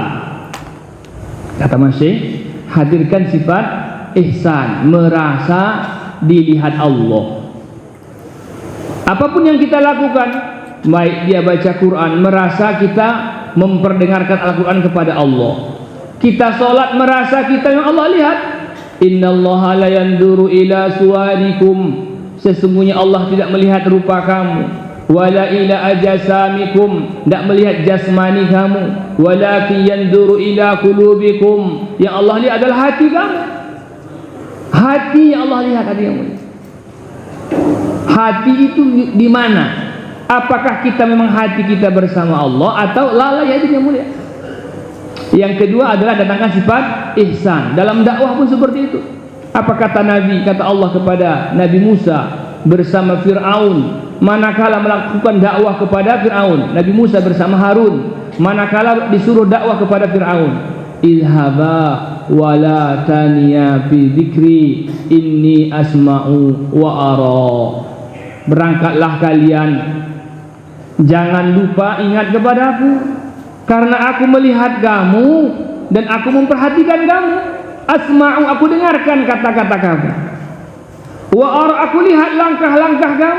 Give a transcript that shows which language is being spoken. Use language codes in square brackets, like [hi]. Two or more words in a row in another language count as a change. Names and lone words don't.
[id] Kata Masih, hadirkan sifat ihsan, merasa dilihat Allah. Apapun yang kita lakukan, baik dia baca Quran, merasa kita memperdengarkan Al-Quran kepada Allah. Kita sholat merasa kita yang Allah lihat. [ar] إن الله لا ينظر إلى صوركم, [id] sesungguhnya Allah tidak melihat rupa kamu, [ar] ولا إلى أجسامكم, [id] tidak melihat jasmani kamu, [ar] ولكن ينظر إلى قلوبكم, [id] yang Allah lihat adalah hati kamu. Hati yang Allah lihat, hati yang mulia. Hati itu di mana? Apakah kita memang hati kita bersama Allah atau lalai hati yang mulia? Yang kedua adalah datangkan sifat ihsan. Dalam dakwah pun seperti itu. Apa kata Nabi, kata Allah kepada Nabi Musa bersama Fir'aun manakala melakukan dakwah kepada Fir'aun? Nabi Musa bersama Harun manakala disuruh dakwah kepada Fir'aun, [ar] اذهبا ولا تنيا في ذكري إنني أسمع وأرى. [id] Berangkatlah kalian, jangan lupa ingat kepadaku, karena aku melihat kamu dan aku memperhatikan kamu. Asma'u, aku dengarkan kata-kata kamu. [ar] وأرى, [id] aku lihat langkah-langkah kamu.